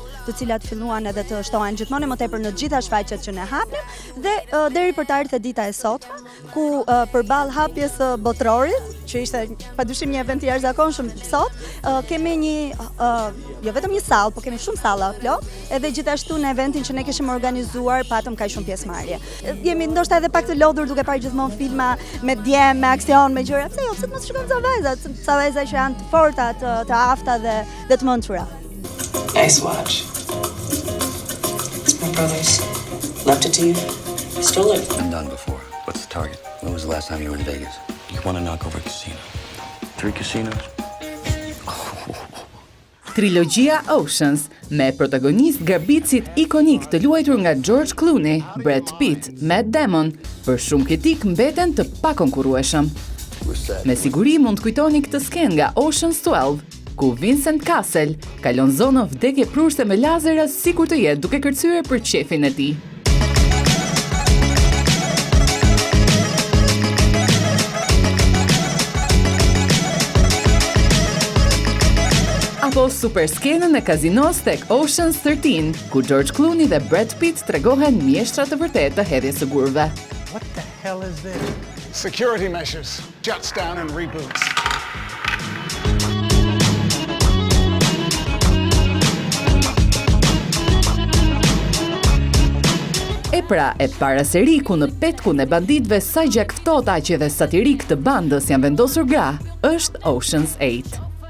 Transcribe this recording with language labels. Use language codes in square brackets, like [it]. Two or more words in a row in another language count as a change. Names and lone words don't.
[sq] të cilat filluan edhe të shtohen gjithmonë më tepër në gjitha shfaqjet që ne hapnim, dhe deri për të ardhur dita e sotme, ku përballë hapjes së botrorit, që ishte padyshim një event i jashtëzakonshëm sot, kemi jo vetëm një sallë, por kemi shumë salla plot, edhe gjithashtu në eventin që ne kishim organizuar patëm kaq shumë pjesëmarrje. Jemi ndoshta edhe pak të lodhur duke parë gjithmonë filma me djem, me aksion, me gjëra. Pse jo, pse të mos shikojmë ca vajza që janë të forta, të afta dhe të mençura. [en] Nice watch. It's my brother's. Left it to you. Stole it. Been done before. What's the target? When was the last time you were in Vegas? You want to knock over a casino. 3 casinos? [sq] Trilogjia Oceans, me protagonist garbicit ikonik të luajtur nga George Clooney, Brad Pitt, Matt Damon, për shumë kritik mbeten të pakonkurrueshëm. Me siguri mund të kujtoni këtë skenë nga Ocean's 12, ku Vincent Cassel kalon zonë vdekje prurse me lazera sikur të jetë duke kërcyer për qefin e tij. Apo super skenën e kazinos tek Ocean's 13, ku George Clooney dhe Brad Pitt tregohen mjeshtra të vërtetë të hedhjes së gurve. [en] What the hell is this? Security measures. Juts down and reboots. [sq] E pra, e para seri ku në petkun e banditëve sa gjak ftohta që dhe satirik të bandës janë vendosur gra, është Ocean's 8.